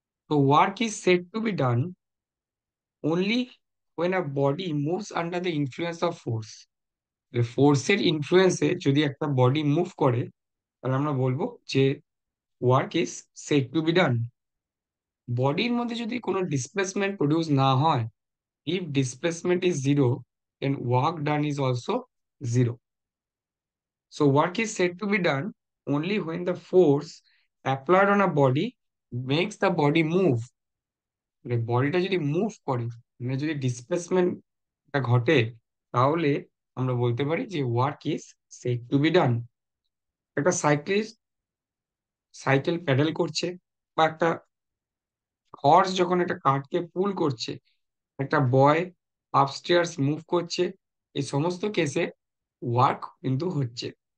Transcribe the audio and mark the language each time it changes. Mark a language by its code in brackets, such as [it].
[en] তো work is said to be done only when a body moves under the influence of force. [bn] ফোর্সের ইনফ্লুয়েন্সে যদি একটা body move করে, তাহলে আমরা বলবো যে [en] Work is said to be done. [bn] বডির মধ্যে যদি কোনো ডিসপ্লেসমেন্ট প্রডিউস না হয়, [en] If displacement is zero, then work done is also zero. So work is said to be done only when the force applied on a body makes the body move. [bn] মানে বডিটা যদি move করে, মানে যদি ডিসপ্লেসমেন্টটা ঘটে, তাহলে আমরা বলতে পারি যে [en] Work is said to be done. [bn] একটা সাইক্লিস্ট সাইকেল প্যাডেল করছে, বা একটা হর্স যখন একটা কার্টকে পুল করছে, একটা বয় আপস্টেয়ার্স মুভ করছে, এই সমস্ত কেসে ওয়ার্ক কিন্তু হচ্ছে।